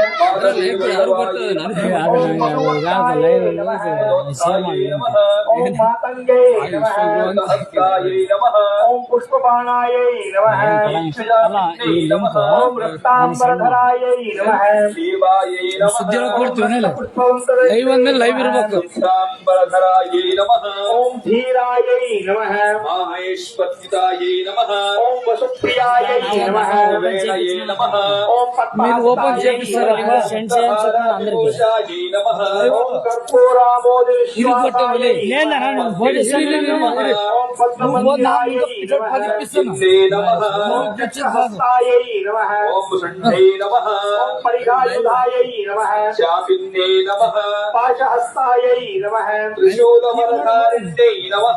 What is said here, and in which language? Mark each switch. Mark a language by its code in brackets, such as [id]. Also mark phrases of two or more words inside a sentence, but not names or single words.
[sa] पाददेवदेवायै नमः ओम मातंगे नमः सहस्रायै नमः ओम पुष्पबाणायै नमः यक्षजातिन्ये नमः ओम रक्तांबरधरायै नमः शिवायै नमः [kn] ಸುದ್ದಿಯೊಳಗೆ ಕೊಡ್ತೀವಿ [sa] पुष्पवन्तरे [kn] ಲೈವ್ ಅಂದ್ಮೇಲೆ ಲೈವ್ ಇರ್ಬೇಕು [sa] रक्तांबरधरायै नमः ओम धीरायै नमः माहेश्वरितायै नमः ओम वसुप्रियायै नमः वेणये नमः ओम [te] మీరు ఓపెన్ చేపిస్తారా [sa] भूषायै नमः ओम कर्पूरामोदविश्वासायै [te] లేదన్నా నువ్వు ఫోన్ [sa] ओम पद्ममन्दिरायै नमः किन्ने नमः हस्तायै नमः ओम षण्ढे नमः ओम परिघायुधायै नमः चापिन्ने नमः पाशहस्तायै नमः त्रिशूलवरधारिण्ये नमः